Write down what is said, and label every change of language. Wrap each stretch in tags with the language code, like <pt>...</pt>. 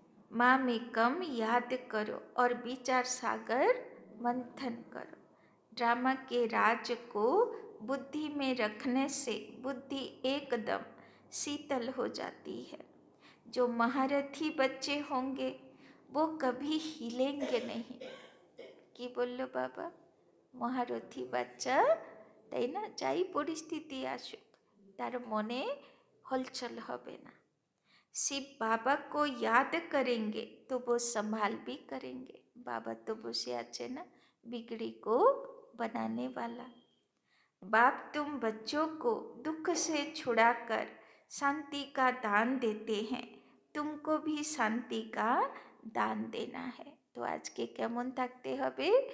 <hi>माँ में कम याद करो और विचार सागर मंथन करो, ड्रामा के राज को बुद्धि में रखने से बुद्धि एकदम शीतल हो जाती है, जो महारथी बच्चे होंगे वो कभी हिलेंगे नहीं।</hi> <bn>কি বললো বাবা? মহারথী বাচ্চা, তাই না? যাই পরিস্থিতি আসুক তার মনে হলচল হবে না।</bn> <hi>शिव बाबा को याद करेंगे तो वो संभाल भी करेंगे, बाबा तो</hi> <bn>बसे आछे ना</bn> <hi>बिगड़ी को बनाने वाला। बाप तुम बच्चों को दुख से छुड़ाकर शांति का दान देते हैं, तुमको भी शांति का दान देना है।</hi> <bn>तो আজকে কেমন থাকতে হবে?</bn>